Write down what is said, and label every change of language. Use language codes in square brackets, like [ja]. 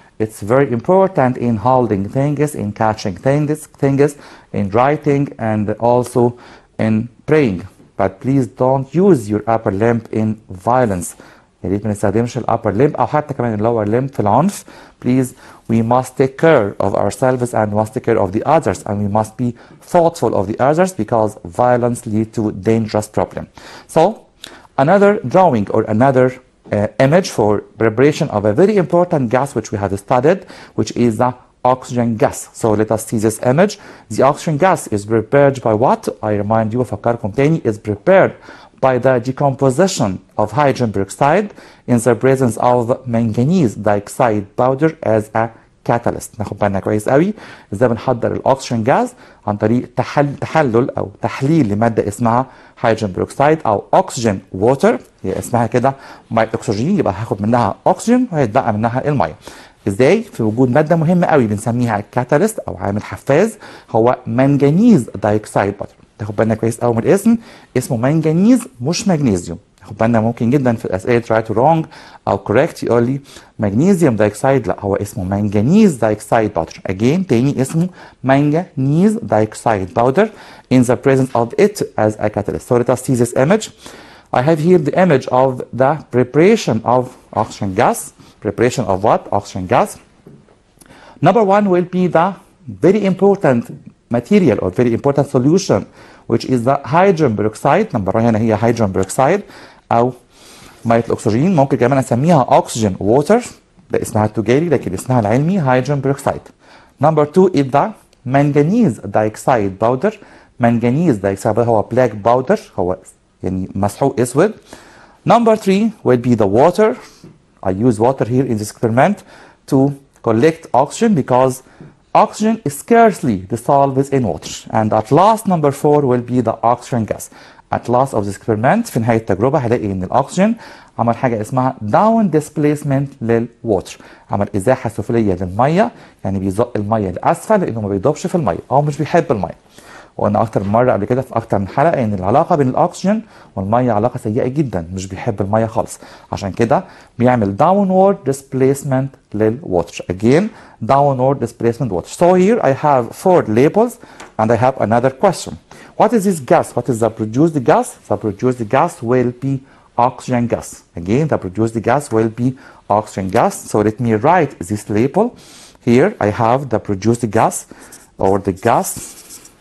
[en] It's very important in holding things, in catching things, in writing, and also in praying. But please don't use your upper limb in violence. [ar] يا ريت ما نستخدمش ال [en] upper limb [ar] أو حتى كمان lower limb في العنف. [en] Please, we must take care of ourselves and must take care of the others, and we must be thoughtful of the others because violence leads to dangerous problem. So, another drawing or another image for preparation of a very important gas which we have studied, which is the oxygen gas. So let us see this image. The oxygen gas is prepared by what? I remind you, [ar] أفكركم تاني, [en] is prepared by the decomposition of hydrogen peroxide in the presence of manganese dioxide powder as a catalyst. [ar] ناخد بالنا كويس قوي ازاي بنحضر الاكسجين جاز عن طريق تحلل او تحليل لماده اسمها هيدروجين بيروكسيد او اكسجين ووتر، هي اسمها كده ميه اكسجين، يبقى هاخد منها اكسجين وهيتبقى منها الميه. ازاي؟ في وجود ماده مهمه قوي بنسميها كاتاليست او عامل حفاز، هو منجنيز دايوكسيد باتر. تاخد بالنا كويس قوي من الاسم، اسمه منجنيز مش مغنيسيوم. تاخد بالنا ممكن جدا في الاسئله [en] try to wrong او correct [ar] يقول لي مغنيسيوم دايوكسيد، لا هو اسمه منجنيز دايوكسيد باودر. [en] again [ar] تاني اسمه [en] Manganese dioxide powder in the presence of it as a catalyst. So let us see this image. I have here the image of the preparation of oxygen gas. Preparation of what? Oxygen gas. Number one will be the very important material or very important solution, which is the hydrogen peroxide. [ar] Number one هنا هي hydrogen peroxide أو مية الأكسجين، ممكن كمان أسميها oxygen water، ده اسمها التجاري لكن اسمها العلمي hydrogen peroxide. [en] Number two is the manganese dioxide powder. [ar] manganese dioxide هو black powder، هو يعني مسحوق أسود. [en] Number three will be the water. I use water here in this experiment to collect oxygen because oxygen is scarcely dissolved in water. And at last number four will be the oxygen gas. At last of this experiment [ar] في نهاية التجربة هلاقي ان الاكسجين عمل حاجة اسمها down displacement للwater، عمل ازاحة سفلية للمية، يعني بيزق المية لأسفل لانه ما بيدوبش في المية او مش بيحب المية. وقلنا اكتر من مره قبل كده في اكتر من حلقه ان العلاقه بين الاكسجين والميه علاقه سيئه جدا، مش بيحب الميه خالص، عشان كده بيعمل downward displacement للwater. [en] Again downward displacement water. So here I have 4 labels and I have another question. What is this gas? What is the produced gas? The produced gas will be oxygen gas. Again the produced gas will be oxygen gas. So let me write this label. Here I have the produced gas or the gas.